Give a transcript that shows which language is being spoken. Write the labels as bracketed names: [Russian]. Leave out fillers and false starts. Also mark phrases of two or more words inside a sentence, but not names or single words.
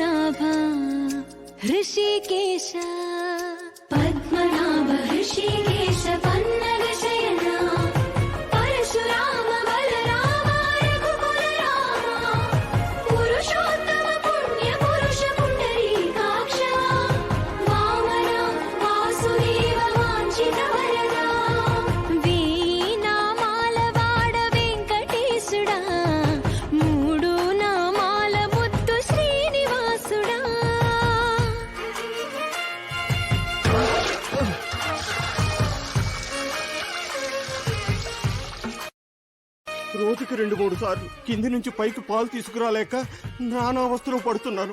[Sanskrit] पद्मनाभ हृषिकेश पद्मनाभ हृषिकेश पन्नग शयना परशुराम बलराम रघुकुल रामा पुरुषोत्तम पुण्य पुरुष पुंडरीकाक्ष वामन वासुदेव वांछित वरदा [Telugu] వీణామాల వాడ వెంకటేశుడా మూడు నామాల ముద్దు శ్రీనివాసుడా రోజుకి 2-3 సార్లు కింది నుంచి పైకి పాలు తీసుకురాలేక నానా అవస్థలో పడుతున్నాను.